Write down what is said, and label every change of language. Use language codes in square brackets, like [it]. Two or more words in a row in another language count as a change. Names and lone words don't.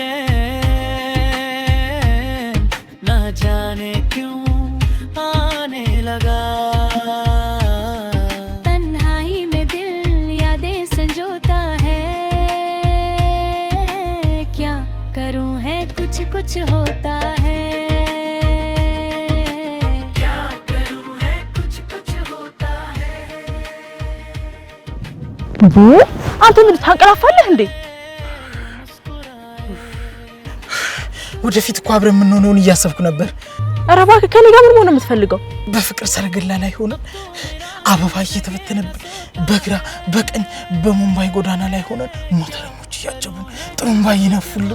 [hi] चैन ना जाने क्यों आने लगा तन्हाई में दिल यादें संजोता है क्या करूं है कुछ कुछ होता है क्या करूं है कुछ कुछ होता है [am] አንተ ምን ታንቀላፋለህ እንዴ? ወደፊት እኮ አብረን የምንሆነውን እያሰብኩ ነበር። ኧረ እባክህ ከኔ ጋር ምን መሆን ነው የምትፈልገው? በፍቅር ሰረገላ ላይ ሆነን አበባ እየተበተነብን በግራ በቀኝ በሙምባይ ጎዳና ላይ ሆነን ሞተረኞች እያጀቡን ጥሩምባ እየነፉልን።